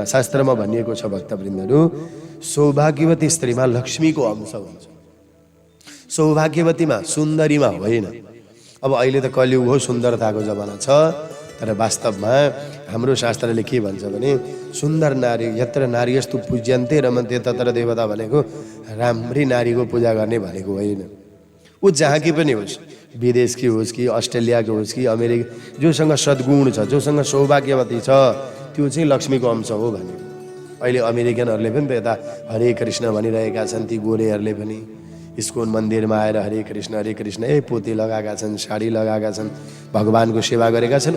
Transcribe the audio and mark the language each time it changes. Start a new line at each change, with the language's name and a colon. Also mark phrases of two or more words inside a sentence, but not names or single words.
Nepali: शास्त्रमा भनिएको छ भक्तवृन्दहरू, सौभाग्यवती स्त्रीमा लक्ष्मीको अंश हुन्छ। सौभाग्यवतीमा, सुन्दरीमा होइन। अब अहिले त कलियुग हो, सुन्दरताको जमाना छ, तर वास्तवमा हाम्रो शास्त्रले के भन्छ भने सुन्दर नारी
Sanskrit: यत्र नारीयस्तु पूज्यन्ते रमन्ते तत्र देवता
Nepali: भनेको राम्री नारीको पूजा गर्ने भनेको होइन। ऊ जहाँ कि पनि होस्, विदेशकी होस् कि अस्ट्रेलियाको होस् कि अमेरिका, जोसँग सद्गुण छ, जोसँग सौभाग्यवती छ, त्यो चाहिँ लक्ष्मीको अंश हो भनेको। अहिले अमेरिकनहरूले पनि त यता हरे कृष्ण भनिरहेका छन्, ती गोरेहरूले पनि इस्कोन मन्दिरमा आएर हरे कृष्ण पोते लगाएका छन्, साडी लगाएका छन्, भगवानको सेवा गरेका छन्।